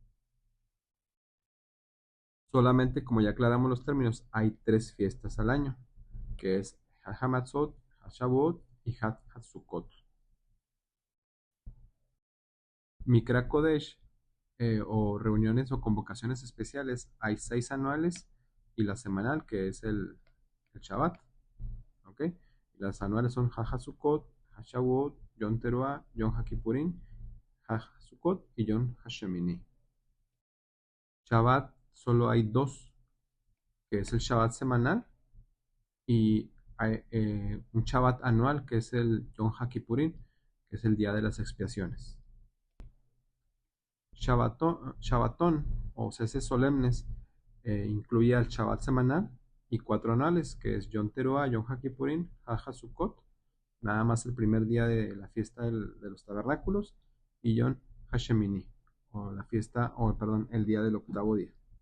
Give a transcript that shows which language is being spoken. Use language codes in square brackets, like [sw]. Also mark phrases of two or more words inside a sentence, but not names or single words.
[es] Solamente, como ya aclaramos los términos, hay 3 fiestas al año, que es Hag HaMatzot, HaShavuot y Hag HaSukkot. [he] מקרא קודש, [es] o reuniones o convocaciones especiales, hay 6 anuales y la semanal, que es el Shabbat. ¿Ok? Las anuales son Hag HaSukkot, HaShavuot, Yom Teruah, Yom HaKippurim, Hag HaSukkot y Yom HaShemini. Shabbat solo hay 2, que es el Shabbat semanal y hay, un Shabbat anual, que es el Yom HaKippurim, que es el día de las expiaciones. Shabbatón o ceses solemnes incluía el Shabbat semanal y 4 anuales, que es Yom Teruah, Yom HaKippurim, Hag HaSukkot, nada más el primer día de la fiesta de los tabernáculos, y Yom HaShemini, o la fiesta, o perdón, el día del octavo día.